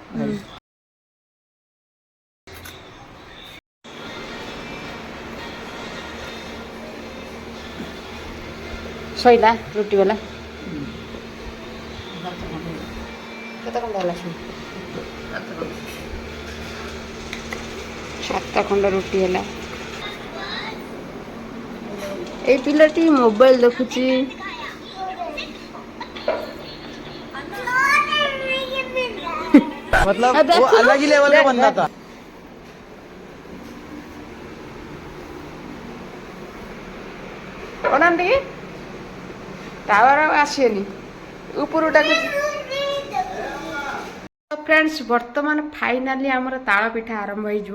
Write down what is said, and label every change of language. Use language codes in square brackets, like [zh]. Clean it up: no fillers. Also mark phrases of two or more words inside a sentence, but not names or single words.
[or] ଶଇଲା ରୁଟି ବାଲା କେତେ ଖଣ୍ଡ ହେଲା ଶୁଣ 7 ଖଣ୍ଡ ରୁଟି ହେଲା। ଏଇ ପିଲାଟି ମୋବାଇଲ ଦେଖୁଛି। [hi] मतलब वो अलग ही लेवल का बंदा था। [or] ଅନାନ୍ତି କି ଟାୱାର ଆସିବନି ଉପରୁ ଡାକୁଛି। ଫ୍ରେଣ୍ଡସ୍ ବର୍ତ୍ତମାନ ଫାଇନାଲି ଆମର ତାଳ ପିଠା ଆରମ୍ଭ ହେଇଯିବ।